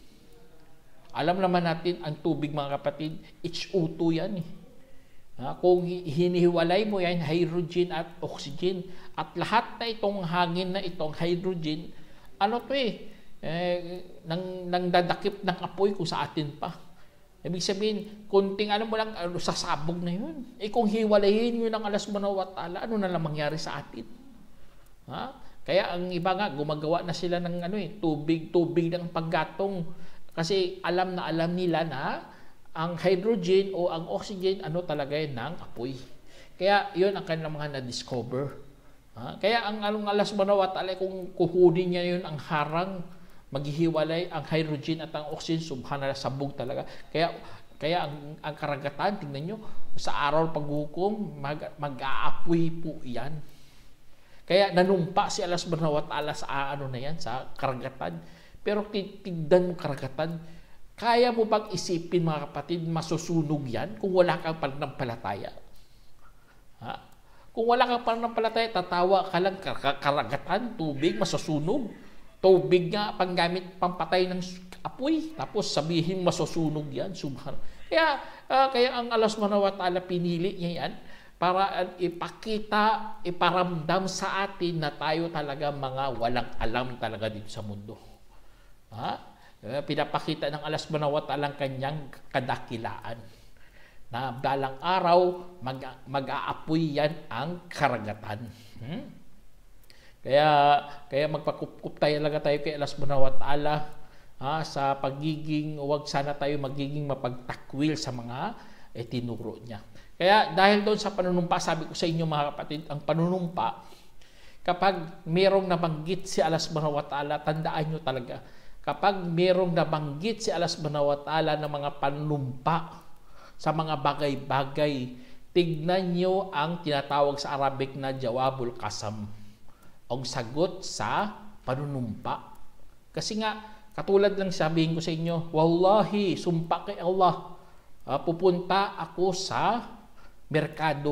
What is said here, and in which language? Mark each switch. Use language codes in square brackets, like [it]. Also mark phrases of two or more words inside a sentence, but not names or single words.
[tl] Alam naman natin ang tubig mga kapatid, H2O yan Kung hinihiwalay mo yan, hydrogen at oxygen, at lahat na itong hangin na itong hydrogen, ano to nang dadakip ng apoy kung sa atin pa. Ibig sabihin, kunting ano mo lang, sasabog na yun. Kung hiwalayin yun ng Allah [ar] سبحانه وتعالى, [tl] ano na lang mangyari sa atin? Kaya ang iba nga, gumagawa na sila ng tubig ng paggatong. Kasi alam nila na ang hydrogen o ang oxygen, talaga yun ng apoy. Kaya yun ang kanilang mga na-discover. Kaya ang Allah [ar] سبحانه وتعالى, [tl] kung kukunin niya yun ang harang, maghihiwalay ang hydrogen at ang oxygen, subhanallah, sabog talaga. Kaya ang karagatan, tingnan nyo, sa araw paghukom, mag-aapoy po yan. Kaya nanumpa si Allah [ar] سبحانه وتعالى [tl] sa sa karagatan. Pero tignan mo karagatan, kaya mo bang isipin, mga kapatid, masusunog yan kung wala kang pananampalataya? Kung wala kang pananampalataya, tatawa ka lang, karagatan, tubig, masusunog. Tubig nga, panggamit, pampatay ng apoy. Tapos sabihin, masusunog yan. Subhanallah. Kaya ang Allah [ar] سبحانه وتعالى, [tl] pinili niya yan para ipakita, iparamdam sa atin na tayo talaga mga walang alam talaga dito sa mundo. Pinapakita ng Allah [ar] سبحانه وتعالى [tl] ang kanyang kadakilaan. Na balang araw, mag-aapoy yan ang karagatan. Kaya magpakup talaga tayo kay Allah [ar] سبحانه وتعالى [tl] sa pagiging, huwag sana tayo magiging mapagtakwil sa mga tinuro niya. Kaya dahil doon sa panunumpa, sabi ko sa inyo mga kapatid, ang panunumpa, kapag merong nabanggit si Allah [ar] سبحانه وتعالى, [tl] tandaan nyo talaga, kapag merong nabanggit si Allah [ar] سبحانه وتعالى [tl] ng mga panunumpa sa mga bagay-bagay, tignan nyo ang tinatawag sa Arabic na [ar] جواب القسم, [tl] ang sagot sa panunumpa. Kasi nga, katulad lang sabihin ko sa inyo, wallahi, sumpa kay Allah, pupunta ako sa merkado.